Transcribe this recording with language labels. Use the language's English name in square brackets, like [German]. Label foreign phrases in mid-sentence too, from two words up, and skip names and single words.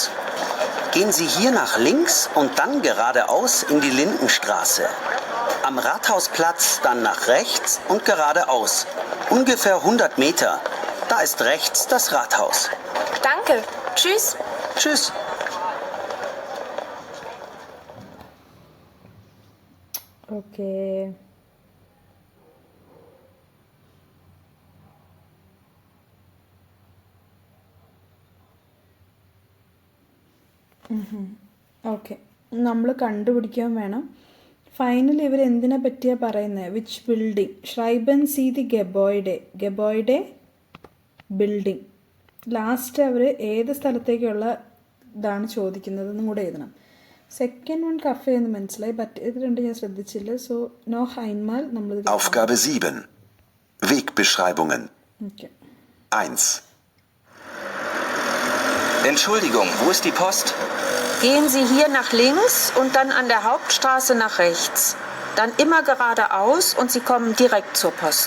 [German] Gehen Sie hier nach links und dann geradeaus in die Lindenstraße. Am Rathausplatz dann nach rechts und geradeaus. Ungefähr 100 Meter. Da ist rechts das Rathaus. Danke. Tschüss. Tschüss. [Malayalam] ഓക്കേ. ഓക്കെ, നമ്മൾ കണ്ടുപിടിക്കാൻ വേണം. ഫൈനൽ ഇവർ എന്തിനെ പറ്റിയാണ് പറയുന്നത്? [English] which building? [German] Schreiben Sie die Gebäude ബിൽഡിംഗ്. [Malayalam] ലാസ്റ്റ് അവർ ഏത് സ്ഥലത്തേക്കുള്ള ഇതാണ് ചോദിക്കുന്നതെന്നും കൂടെ എഴുതണം. [English] second one [Malayalam] കഫേ എന്ന് മനസ്സിലായി, ബട്ട് ഇത് രണ്ട് ഞാൻ ശ്രദ്ധിച്ചില്ല. സോ [German] noch einmal [Malayalam] നമ്മൾ [German] Aufgabe 7. Wegbeschreibungen. [Malayalam] ഓക്കെ. [German] 1. Entschuldigung, wo ist die Post? Gehen Sie hier nach links und dann an der Hauptstraße nach rechts. Dann immer geradeaus und Sie kommen direkt zur Post.